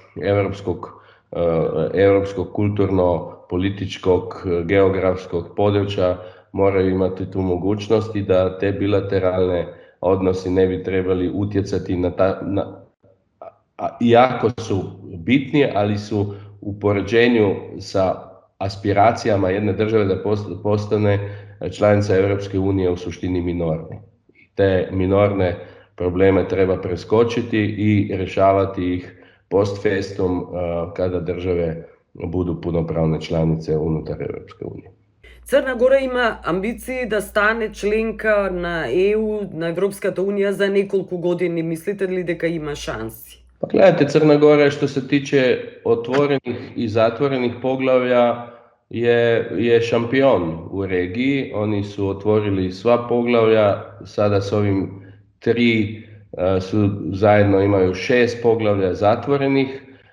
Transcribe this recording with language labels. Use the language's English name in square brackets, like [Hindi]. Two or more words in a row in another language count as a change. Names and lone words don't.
[Bosnian] europskog kulturno-političkog, geografskog područja, moraju imati tu mogućnost i da te bilateralne odnosi ne bi trebali utjecati iako su bitni, ali su u poređenju sa aspiracijama jedne države da postane članica Europske unije u suštini minorni. Te minorne probleme treba preskočiti i rješavati ih [Latin] post festum [Bosnian] kada države budu punopravne članice unutar Europske unije. [Macedonian] Crna Gora ima амбиции да стане членка на ЕУ, на Европската унија за неколку години. Мислите ли дека има шанси? [Bosnian] Pa gledajte, Crna Gora što se tiče otvorenih i zatvorenih poglavlja je šampion u regiji. Oni su otvorili sva poglavlja, sada s ovim 3 zajedno imaju 6 poglavlja zatvorenih.